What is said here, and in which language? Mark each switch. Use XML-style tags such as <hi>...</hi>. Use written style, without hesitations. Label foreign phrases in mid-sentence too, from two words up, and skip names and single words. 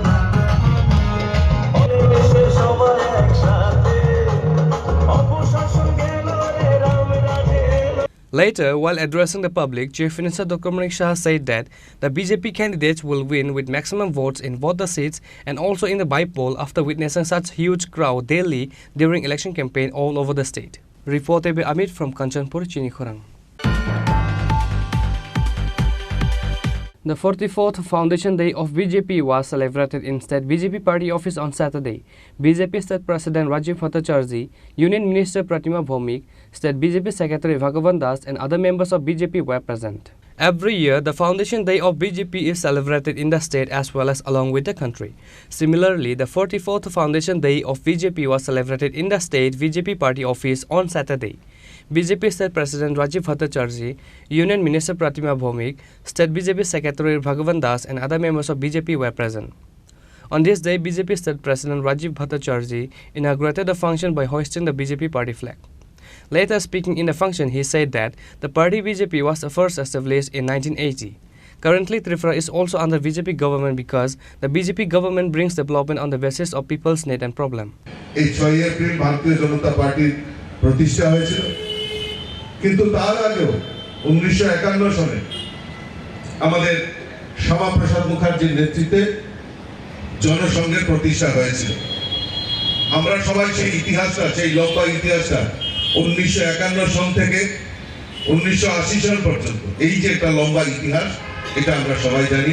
<bn>দেশের সবাই একসাথে অপশাসন গেল রে রাম রাজে।</bn> <en>Later, while addressing the public, Chief Minister Dr. Manik Shah said that the BJP candidates will win with maximum votes in both the seats and also in the by-poll after witnessing such huge crowd daily during election campaign all over the state. Reported by Amit from Kanchanpur, Chinikhorang. The 44th Foundation Day of BJP was celebrated in State BJP Party Office on Saturday. BJP State President Rajiv Bhattacharjee, Union Minister Pratima Bhaumik, State BJP Secretary Bhagavan Das and other members of BJP were present. Every year, the Foundation Day of BJP is celebrated in the state as well as along with the country. Similarly, the 44th Foundation Day of BJP was celebrated in the state BJP party office on Saturday. BJP State President Rajiv Bhattacharjee, Union Minister Pratima Bhomik, State BJP Secretary Bhagavan Das and other members of BJP were present. On this day, BJP State President Rajiv Bhattacharjee inaugurated the function by hoisting the BJP party flag. Later speaking in the function, he said that the party BJP was first established in 1980. Currently, Tripura is also under BJP government because the BJP government brings development on the basis of people's need and problem.</en> <bn>এই 6 এপ্রিল ভারতীয় জনতা পার্টির প্রতিষ্ঠা হয়েছিল, কিন্তু তার আগেও 1951 সালে আমাদের শ্যামাপ্রসাদ মুখার্জির নেতৃত্বে জনসংঘের প্রতিষ্ঠা হয়েছিল। আমরা সবাই সেই ইতিহাসটা, সেই লম্বা ইতিহাসটা 1951 সাল থেকে 1980 সাল পর্যন্ত, এই যে একটা লম্বা ইতিহাস, এটা আমরা সবাই জানি।</bn>